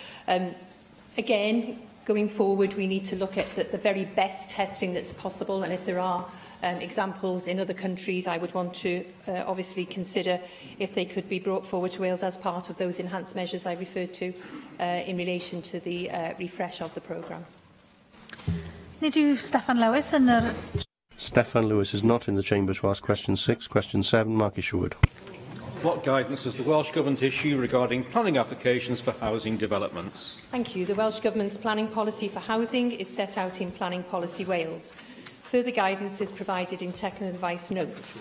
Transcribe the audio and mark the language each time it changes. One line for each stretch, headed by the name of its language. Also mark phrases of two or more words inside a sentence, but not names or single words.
English: Again, going forward, we need to look at the very best testing that's possible. And if there are examples in other countries, I would want to obviously consider if they could be brought forward to Wales as part of those enhanced measures I referred to in relation to the refresh of the programme.
Welsh: Nid yw Steffan Lewis yn yr...
English: Steffan Lewis is not in the chamber to ask question 6. Question 7, Mark Isherwood. What guidance does the Welsh Government issue regarding planning applications for housing developments? Thank you. The Welsh Government's planning policy for housing is set out in Planning Policy Wales. Further guidance is provided in technical advice notes.